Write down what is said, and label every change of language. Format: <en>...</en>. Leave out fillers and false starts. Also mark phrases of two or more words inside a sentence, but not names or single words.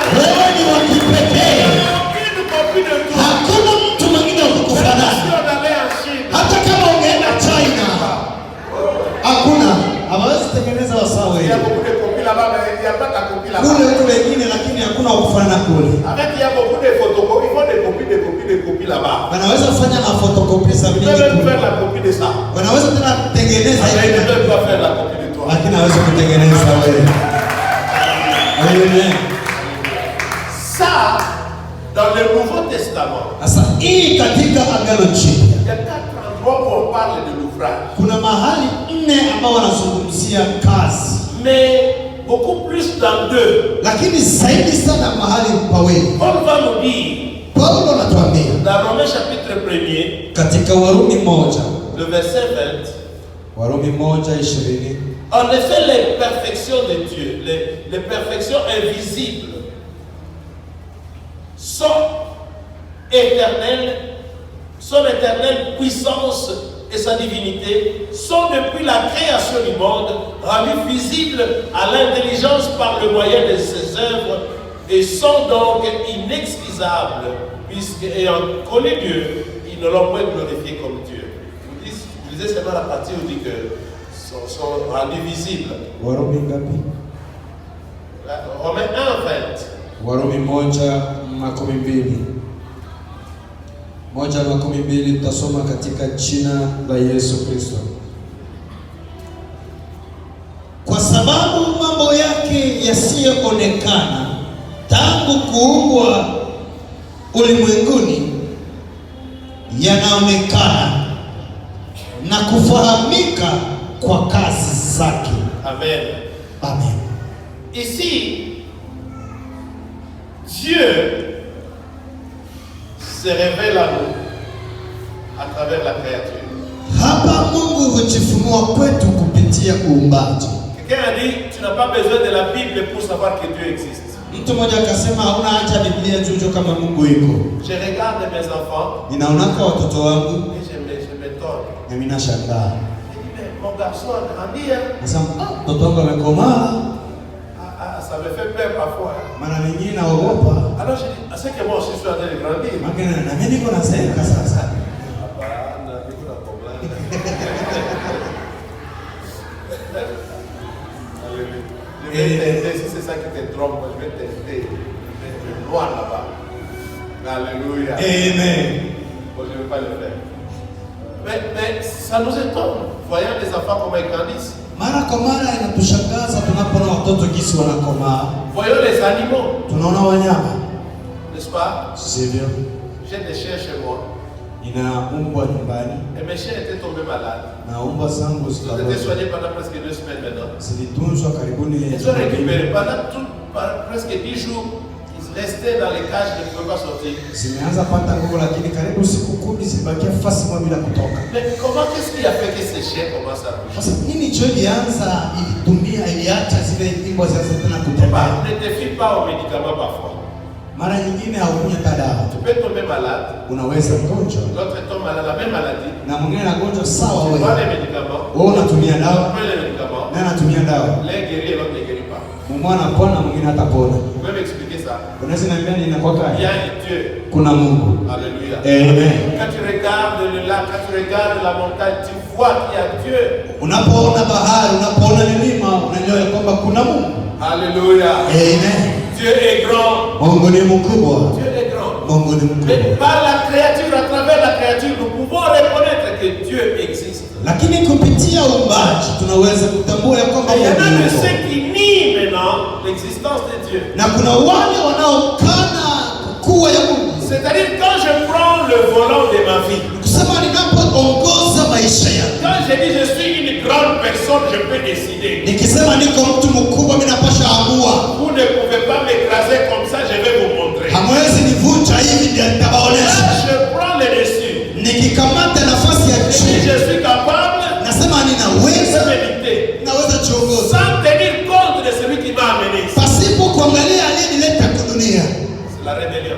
<sw>Wewe ni wa kipekee.</sw> <fr>Aucune copie de toi.</fr> <sw>Hakuna mtu mwingine wa</sw> <fr>Même</fr> <sw>kukufanana.</sw> <fr>si on allait en Chine.</fr> <sw>Hata kama ungeenda China, hakuna. Hawezi tengeneza wasawa</sw> <fr>Il y a</fr> <sw>wewe.</sw> <fr>beaucoup de copies là-bas, mais il n'y a pas ta copie là-bas.</fr> <sw>Kule huko wengine lakini hakuna wa kufanana kule.</sw> <fr>Avec il y a beaucoup de photocopies, ils font des copies là-bas.</fr> <sw>Wanaweza kufanya na photocopy za</sw> <fr>Ils</fr> <sw>vingi</sw> <fr>peuvent même</fr> <sw>kule.</sw> <fr>faire la copie de ça.</fr> <sw>Wanaweza tena kutengeneza</sw> <fr>Mais ils ne</fr> <sw>ile</sw> <fr>peuvent pas faire la copie de toi.</fr> <sw>lakini hawezi kutengeneza wewe. Amen.</sw> <fr>Ça, dans le Nouveau Testament,</fr> <sw>Sasa hii katika Agano Jipya</sw> <fr>il y a 4 endroits où on parle de l'ouvrage.</fr> <sw>kuna mahali 4 ambao wanazungumzia kazi,</sw> <fr>Mais beaucoup plus dans 2.</fr> <sw>lakini zaidi sana mahali pawili.</sw> <fr>Paul va nous dire,</fr> <sw>Paulo anatuambia</sw> <fr>dans Romains chapitre 1er,</fr> <sw>katika Warumi 1,</sw> <fr>le verset 20.</fr> <sw>Warumi 1:20.</sw> <fr>En effet, les perfections de Dieu, les perfections invisibles, son éternelle puissance et sa divinité sont depuis la création du monde rendues visibles à l'intelligence par le moyen de ses œuvres et sont donc inexcusables, puisque ayant connu Dieu, ils ne l'ont pas glorifié comme Dieu. Vous lisez seulement la partie où il dit que sont rendus visibles.</fr> <sw>Warumi ngapi?</sw> <fr>Romains 1:20.</fr> <sw>Warumi 1:12. 1:12 tutasoma katika jina la Yesu Kristo. Kwa sababu mambo yake yasiyoonekana tangu kuumbwa ulimwenguni yanaonekana na kufahamika kwa kazi zake. Amen. Amen.</sw> <fr>Ici, Dieu se révèle à nous à travers la créature.</fr> <sw>Hapa Mungu hujifunua kwetu kupitia uumbaji.</sw> <fr>Quelqu'un a dit, tu n'as pas besoin de la Bible pour savoir que Dieu existe.</fr> <sw>Mtu mmoja akasema hauna haja Biblia juu kama Mungu yuko.</sw> <fr>Je regarde mes enfants.</fr> <sw>Ninaonaka watoto wangu</sw> <fr>Et je m'étonne.</fr> <sw>na mimi nashangaa.</sw> <fr>Mon garçon a grandi.</fr> <sw>Sasa mtoto wangu amekomaa.</sw> <fr>Ça me fait peur parfois.</fr> <sw>Mara nyingine naogopa.</sw> <fr>Alors je dis, c'est que moi aussi je suis en train de grandir.</fr> <sw>Makana na mimi niko nazeeka sasa. Hapana, niko na problème.</sw> <fr>Je vais tenter, si c'est ça qui te trompe, je vais tenter. Je vais être loin là-bas. Alléluia. Amen. Bon, je ne vais pas le faire. Mais ça nous étonne, voyant les enfants comment ils grandissent.</fr> <sw>Mara kwa mara inatushangaza tunapoona watoto jinsi wanakomaa.</sw> <fr>Voyons les animaux.</fr> <sw>Tunaona wanyama.</sw> <fr>N'est-ce pas?</fr> <sw>Sivyo?</sw> <fr>J'ai des chiens chez moi.</fr> <sw>Nina umbwa nyumbani.</sw> <fr>Et mes chiens étaient tombés malades.</fr> <sw>Na umbwa zangu</sw> <fr>Ils étaient soignés pendant presque 2 semaines maintenant.</fr> <sw>zilitunzwa karibuni.</sw> <fr>Ils sont récupérés. Pendant presque 10 jours, ils restaient dans les cages, ils ne pouvaient pas sortir.</fr> <sw>Zimeanza pata nguvu lakini karibu siku 10 zibakia fasi moja bila kutoka.</sw> <fr>Mais comment, qu'est-ce qui a fait que ces chiens commencent à bouger?</fr> <sw>Sasa nini jo ilianza ilitumia iliacha zile imbwa zianze tena kutembea?</sw> <fr>Ne te fie pas aux médicaments parfois.</fr> <sw>Mara nyingine haukunywa dawa.</sw> <fr>Tu peux tomber malade.</fr> <sw>Unaweza mgonjwa.</sw> <fr>L'autre tombe malade, la même maladie.</fr> <sw>Na mwingine anagonjwa sawa</sw> <fr>Tu</fr> <sw>wewe.</sw> <fr>prends les médicaments.</fr> <sw>Wewe unatumia</sw> <fr>Tu</fr> <sw>dawa,</sw> <fr>prends les médicaments.</fr> <sw>na anatumia dawa.</sw> <fr>L'un guérit et l'autre ne guérit pas.</fr> <sw>Mmoja anapona, mwingine hatapona.</sw> <fr>Vous pouvez m'expliquer ça?</fr> <sw>Unaweza niambia nini inakuwa</sw> <fr>Il y</fr> <sw>kaya?</sw> <fr>a un Dieu.</fr> <sw>Kuna Mungu. Alléluia. Amen.</sw> <fr>Quand tu regardes le lac, quand tu regardes la montagne, tu vois qu'il y a Dieu.</fr> <sw>Unapoona bahari, unapoona milima, unajua kwamba kuna Mungu. Alléluia. Amen.</sw> <fr>Dieu est grand.</fr> <sw>Mungu ni mkubwa.</sw> <fr>Dieu est grand.</fr> <sw>Mungu ni</sw> <fr>Mais</fr> <sw>mkubwa.</sw> <fr>par la créature, à travers la créature, nous pouvons reconnaître que Dieu existe.</fr> <sw>Lakini kupitia uumbaji tunaweza kutambua ya kwamba</sw> <fr>Il y en a</fr> <sw>Mungu</sw> <fr>de</fr> <sw>yuko.</sw> <fr>ceux qui nient maintenant l'existence de Dieu.</fr> <sw>Na kuna wale wanaokana kuwa ya Mungu.</sw> <fr>C'est-à-dire quand je prends le volant de ma vie,</fr> <sw>Kusema ninapoongoza maisha yangu.</sw> <fr>quand je dis je suis une grande personne, je peux décider.</fr> <sw>Nikisema niko mtu mkubwa mimi napasha amua.</sw> <fr>Vous ne pouvez pas m'écraser comme ça, je vais vous montrer.</fr> <sw>Hamwezi nivunja hivi ndio nitawaonesha.</sw> <fr>Là, je prends le dessus.</fr> <sw>Nikikamata nafasi ya</sw> <fr>Et si</fr> <sw>juu,</sw> <fr>je suis capable,</fr> <sw>nasema</sw> <fr>je</fr> <sw>ninaweza,</sw> <fr>peux méditer.</fr> <sw>naweza jiongoza</sw> <fr>Sans tenir compte de celui qui m'a amené ici.</fr> <sw>pasipo kuangalia aliyenileta kwa dunia.</sw> <fr>C'est la rébellion.</fr>